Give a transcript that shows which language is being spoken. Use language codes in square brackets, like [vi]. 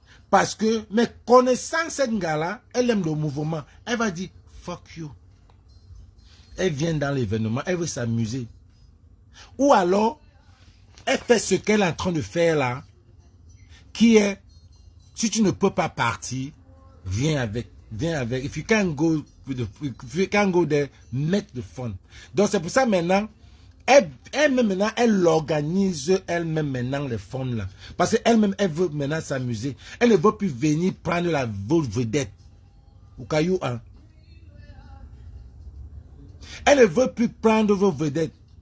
[fr] Parce que, mais connaissant cette gars-là, elle aime le mouvement. Elle va dire, fuck you. Elle vient dans l'événement, elle veut s'amuser. Ou alors, elle fait ce qu'elle est en train de faire là, qui est Si tu ne peux pas partir, viens avec. [en] If you can't go there, make the fun. [fr] Donc c'est pour ça maintenant, elle organise elle-même maintenant les fun là. Parce qu'elle-même, elle veut maintenant s'amuser. Elle ne veut plus venir prendre vos vedettes. Au caillou, hein. Elle ne veut plus prendre vos vedettes.